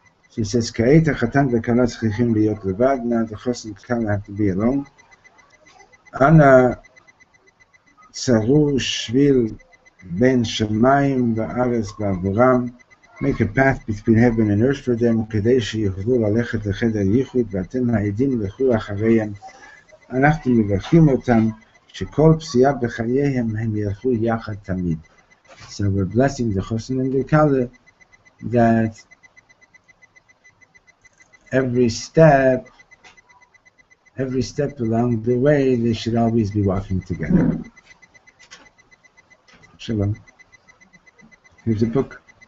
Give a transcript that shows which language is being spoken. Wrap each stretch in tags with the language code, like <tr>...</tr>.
<en>She says,</en> <he>"Ka'et ha'chatan v'kala tzrichim liyot levad."</he> <en>Now the chosn and kala have to be alone.</en> <he>Ana tzaru shvil ben shamayim va'aretz ba'avoram.</he> <en>Make a path between heaven and earth for them.</en> <he>Kedei sheyichlu lalechet lecheder yichud v'atem ha'edim lechu achareihem. אנחנו מברכים אותם שכל פסיעה בחייהם הם ילכו יחד תמיד.</he> <en>So we're blessing the chosn and the kala that every step along the way, they should always be walking together. Shalom. Here's a book.</en>